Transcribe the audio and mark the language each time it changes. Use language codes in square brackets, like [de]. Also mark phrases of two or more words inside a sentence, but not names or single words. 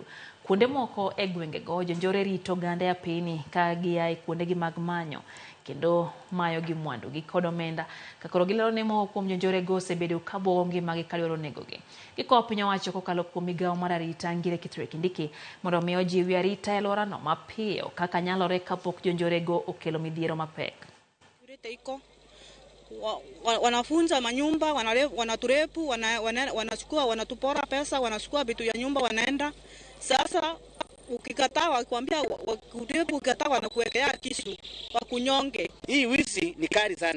[luo] Kuonde moko e gwengego jonjore rito gande apini ka giai kuondegi mag manyo kendo mayo gi mwandu gi kod omenda kakoro gilero ne moko kuom jonjore go osebedo ka buogo ngimagi ka dwaro negogi. Gikowo piny owacho kokalo kuom migawo mar arita Ngire Kithure Kindiki mondo mi ojiwi arita e alworano mapiyo kaka nyalore kapok jonjore go okelo midhiero mapek. [sw] Wanafunza manyumba, wanaturepu, wanachukua, wanatupora pesa, wanachukua vitu ya nyumba wanaenda. Sasa ukikataa wakwambia kurepu, ukikataa wanakuwekea kisu wakunyonge. Hii wizi ni kali sana.